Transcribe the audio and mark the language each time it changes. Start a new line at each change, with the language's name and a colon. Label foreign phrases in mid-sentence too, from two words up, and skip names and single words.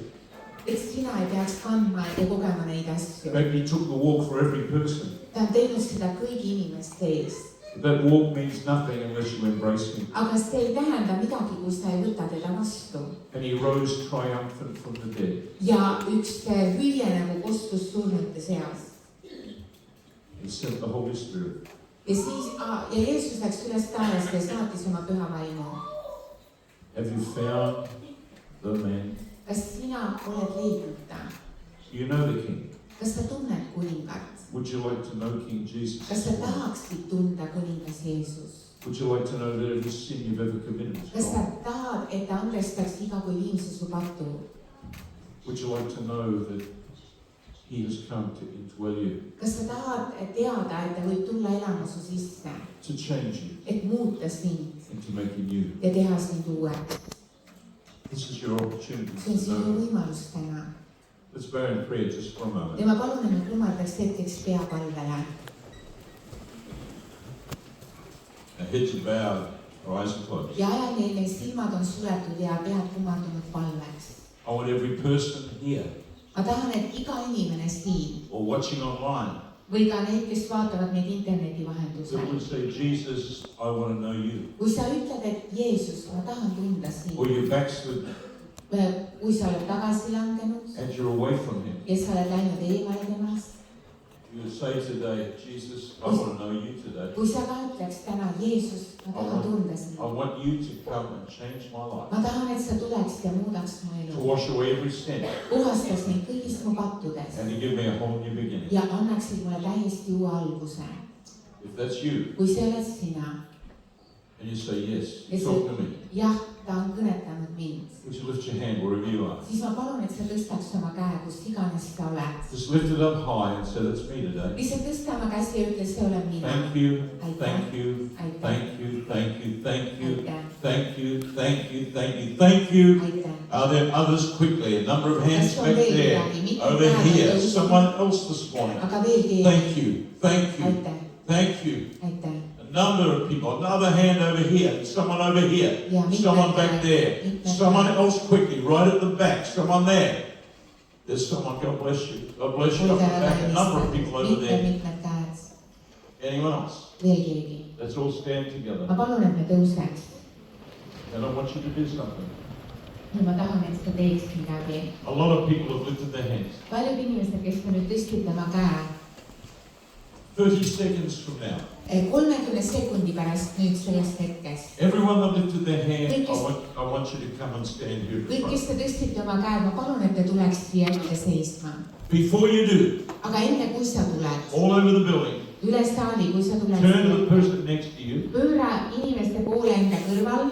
Estonian: Et sina ei peaks kandma ja kogema neid asju.
English: Maybe he took the walk for every person.
Estonian: Ta on teinud seda kõigi inimeste ees.
English: That walk means nothing unless you embrace him.
Estonian: Aga see ei tähenda midagi, kui sa ei võta teda vastu.
English: And he rose triumphant from the dead.
Estonian: Ja üks hüüe nagu kostus surnute seas.
English: He sent the Holy Spirit.
Estonian: Ja siis, ja Jeesus läks üles taevast ja saatis oma püha vaimu.
English: Have you found the man?
Estonian: Kas sina oled leidnud ta?
English: You know the King.
Estonian: Kas sa tunned kuningat?
English: Would you like to know King Jesus?
Estonian: Kas sa tahaksid tunda kuningas Jeesus?
English: Would you like to know that every sin you've ever committed is
Estonian: Kas sa
English: gone?
Estonian: tahad, et ta andestaks iga kui viimse su patu?
English: Would you like to know that he has come to indwell you?
Estonian: Kas sa tahad teada, et ta võib tulla elama su sisse?
English: To change you
Estonian: Et muuta sind
English: and to make you new.
Estonian: ja teha sind uueks?
English: This is your opportunity
Estonian: See on
English: to
Estonian: sinu
English: know.
Estonian: võimalus täna.
English: Let's bow in prayer just for a moment.
Estonian: Ja ma palun, et me kumardaks hetkeks peapalvele.
English: Our heads are bowed, our eyes are closed.
Estonian: Ja ajal neil silmad on suletud ja pead kumardunud palveks.
English: I want every person here
Estonian: Ma tahan, et iga inimene siin
English: or watching online
Estonian: või ka need, kes vaatavad meid interneti
English: that
Estonian: vahendusel.
English: would say, Jesus, I want to know you.
Estonian: Kui sa ütled, et Jeesus, ma tahan tunda sind.
English: Or you're backslidden
Estonian: Kui sa oled tagasi langenud
English: and you're away from him.
Estonian: ja sa oled läinud eemale temast.
English: You would say today, Jesus, I want to know you today.
Estonian: Kui sa ka ütleks täna, Jeesus, ma tahan tunda sind.
English: I want you to come and change my life.
Estonian: Ma tahan, et sa tuleksid ja muudaks mu
English: To
Estonian: elu.
English: wash away every sin
Estonian: Puhastaks neid kõigist mu pattudest
English: and to give me a whole new beginning.
Estonian: ja annaksid mulle täiesti uue alguse.
English: If that's you
Estonian: Kui see oled sina,
English: and you say yes, Yes, talk sir. to me.
Estonian: jah, ta on kõnetanud mind,
English: Would you lift your hand wherever you are?
Estonian: siis ma palun, et sa tõstaks oma käe, kus iganes sa oled.
English: Just lift it up high and say, that's me today.
Estonian: Lihtsalt tõsta oma käsi ja ütle, see olen mina.
English: Thank you,
Estonian: Aitäh.
English: thank you,
Estonian: Aitäh.
English: thank you, thank you, thank you,
Estonian: Aitäh.
English: thank you, thank you, thank you, thank you.
Estonian: Aitäh.
English: Are there others quickly? A number of hands
Estonian: Kas on
English: back
Estonian: veel
English: there.
Estonian: midagi? Mitte
English: Over
Estonian: käed on
English: here.
Estonian: tõusnud.
English: Someone else this morning.
Estonian: Aga veel keegi.
English: Thank you, thank you,
Estonian: Aitäh.
English: thank you.
Estonian: Aitäh.
English: A number of people. Another hand over here. Someone over here.
Estonian: Ja mitmed
English: Someone back
Estonian: käed.
English: there.
Estonian: Mitmed
English: Someone
Estonian: käed.
English: else quickly, right at the back. Someone there. There's someone. God bless you. God bless you. Up the back. A number of people over there.
Estonian: Mitmed käed.
English: Anyone else?
Estonian: Veel keegi.
English: Let's all stand
Estonian: Ma
English: together.
Estonian: palun, et me tõuseks.
English: And I want you to do something.
Estonian: Ja ma tahan, et sa teeks midagi.
English: A lot of people have lifted their hands.
Estonian: Paljud inimesed, kes te nüüd tõstite oma käe,
English: 30 seconds from now.
Estonian: 30 sekundi pärast nüüd sellest hetkest.
English: Everyone that lifted their hand, I want you to come and stand here. in
Estonian: Kõik,
English: front.
Estonian: kes te tõstite oma käe, ma palun, et te tuleks siia ette seisma.
English: Before you do,
Estonian: Aga enne, kui sa tuled,
English: all over the building,
Estonian: üle saali, kui sa tuled,
English: turn to the person next to you
Estonian: pööra inimeste poole enda kõrval